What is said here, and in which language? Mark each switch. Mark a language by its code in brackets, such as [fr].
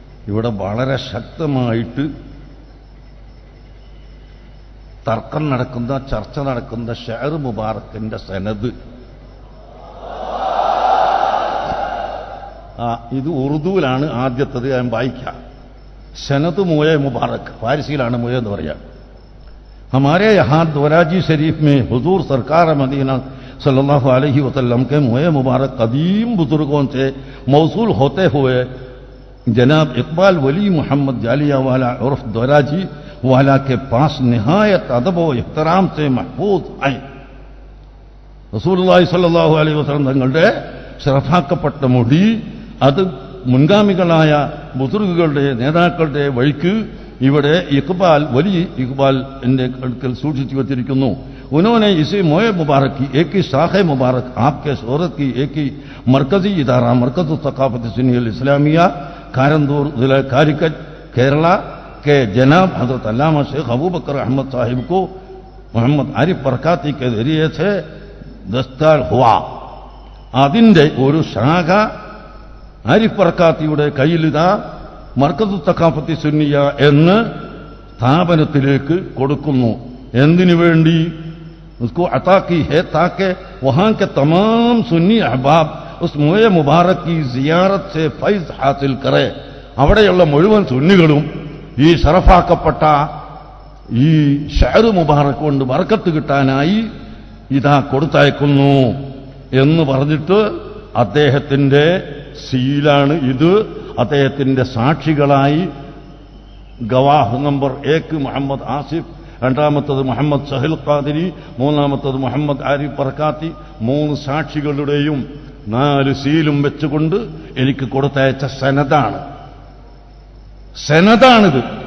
[ml] ഇവിടെ വളരെ ശക്തമായിട്ട് തർക്കം നടക്കുന്ന, ചർച്ച നടക്കുന്ന ഷെയർ മുബാറക്കിന്റെ സനദ്, ഇത് ഉറുദുവിലാണ് ആദ്യത്തത്. ഞാൻ വായിക്കാം. സനദ് മുയ മുബാറക്, ഫാരിസിയിലാണ് മുയ എന്ന് പറയാം. [hi] हमारे यहाँ दोराजी शरीफ में हुजूर सरकार मदीना सल्लल्लाहु अलैहि वसल्लम के मुए मुबारक कदीम बुजुर्गों से मौसूल होते हुए जनाब इकबाल वली मोहम्मद जालिया वाला उर्फ दोराजी वाला के पास निहायत अदब व इहतराम से महफूज आए. [ml] റസൂലുള്ളാഹി സ്വല്ലല്ലാഹു അലൈഹി വസല്ലം തങ്ങളുടെ ശറഫാക്കപ്പെട്ട മുടി അത് മുൻഗാമികളായ ബുസുർഗുകളുടെ നേതാക്കളുടെ വഴിക്ക് ഇവിടെ ഇഖ്ബാൽ വലിയ ഇഖ്ബാൽ എന്റെ അടുക്കൽ സൂക്ഷിച്ചു വച്ചിരിക്കുന്നു. [hi] उन्होंने इसे मोए मुबारक की एक ही शाख मुबारक आपके शोहरत की एक ही मरकजी इदारा मरकज सकाफत सुन्नी इस्लामिया कारंदूर जिला कारिकट केरला के जनाब हजरत अल्लामा शेख अबू बकर अहमद साहिब को मोहम्मद आरिफ बरकाती के जरिए से दस्तार हुआ. [ml] അതിൻ്റെ ഒരു ശാഖ ആരിഫ് ബർക്കാത്തിയുടെ കയ്യിലിതാ മർക്കസ് തഖാഫത്തി സുന്നിയ എന്ന സ്ഥാപനത്തിലേക്ക് കൊടുക്കുന്നു. എന്തിനു വേണ്ടി? [hi] उसको अता की है ताकि वहां के तमाम सुन्नी अहबाब उस मुए मुबारक की जियारत से फैज हासिल करे. [ml] അവിടെയുള്ള മുഴുവൻ സുന്നികളും ഈ ശറഫാക്കപ്പെട്ട ഈ ഷഅർ മുബാറക് കൊണ്ട് ബർക്കത്ത് കിട്ടാനായി ഇതാ കൊടുത്തയക്കുന്നു എന്ന് പറഞ്ഞിട്ട് അദ്ദേഹത്തിന്റെ സീലാണ് ഇത്. അദ്ദേഹത്തിന്റെ സാക്ഷികളായി ഗവാഹ് നമ്പർ 1 മുഹമ്മദ് ആസിഫ്, രണ്ടാമത്തത് മുഹമ്മദ് സഹിൽ ഖാദിരി, മൂന്നാമത്തത് മുഹമ്മദ് ആരിഫ് ബർക്കാത്തി, 3 സാക്ഷികളുടെയും 4 സീലും വെച്ചുകൊണ്ട് എനിക്ക് കൊടുത്തയച്ച സനദാണിത്.